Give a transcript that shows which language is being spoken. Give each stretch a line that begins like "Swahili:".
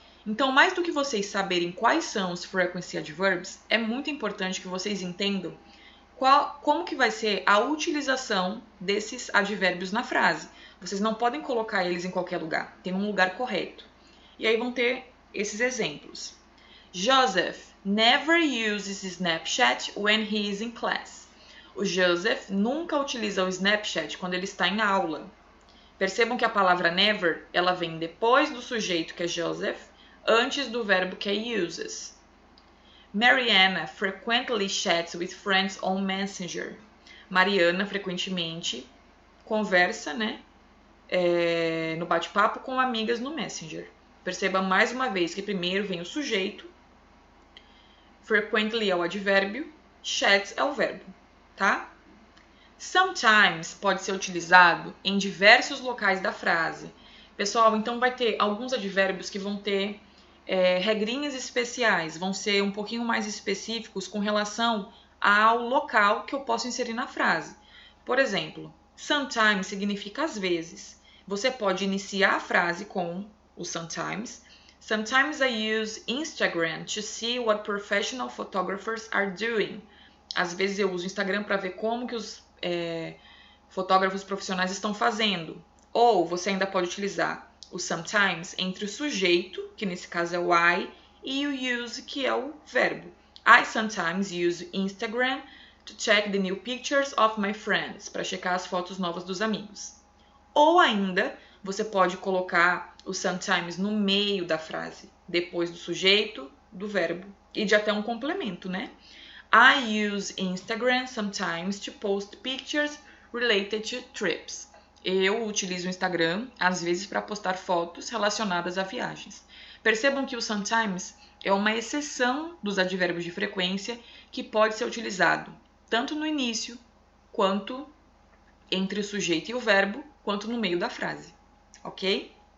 Portuguese: Então, mais do que vocês saberem quais são os frequency adverbs, é muito importante que vocês entendam como que vai ser a utilização desses advérbios na frase. Vocês não podem colocar eles em qualquer lugar, tem um lugar correto. E aí vão ter esses exemplos.
English: Joseph never uses Snapchat when he is in class.
Portuguese: O Joseph nunca utiliza o Snapchat quando ele está em aula. Percebam que a palavra never, ela vem depois do sujeito, que é Joseph, antes do verbo, que é uses.
English: Mariana frequently chats with friends on Messenger.
Portuguese: Mariana frequentemente conversa, né, no bate-papo com amigas no Messenger. Perceba mais uma vez que primeiro vem o sujeito, frequently é o advérbio, chats é o verbo, tá? Sometimes pode ser utilizado em diversos locais da frase. Pessoal, então vai ter alguns advérbios que vão ter regrinhas especiais, vão ser um pouquinho mais específicos com relação ao local que eu posso inserir na frase. Por exemplo, sometimes significa às vezes. Você pode iniciar a frase com o sometimes.
English: Sometimes I use Instagram to see what professional photographers are doing.
Portuguese: Às vezes eu uso o Instagram para ver como que os fotógrafos profissionais estão fazendo. Ou você ainda pode utilizar o sometimes entre o sujeito, que nesse caso é o I, e o use, que é o verbo.
English: I sometimes use Instagram to check the new pictures of my friends,
Portuguese: para checar as fotos novas dos amigos. Ou ainda, você pode colocar o sometimes no meio da frase, depois do sujeito, do verbo, e de até um complemento, né?
English: I use Instagram sometimes to post pictures related to trips.
Portuguese: Eu utilizo o Instagram, às vezes, para postar fotos relacionadas a viagens. Percebam que o sometimes é uma exceção dos advérbios de frequência que pode ser utilizado tanto no início, quanto entre o sujeito e o verbo, quanto no meio da frase, ok?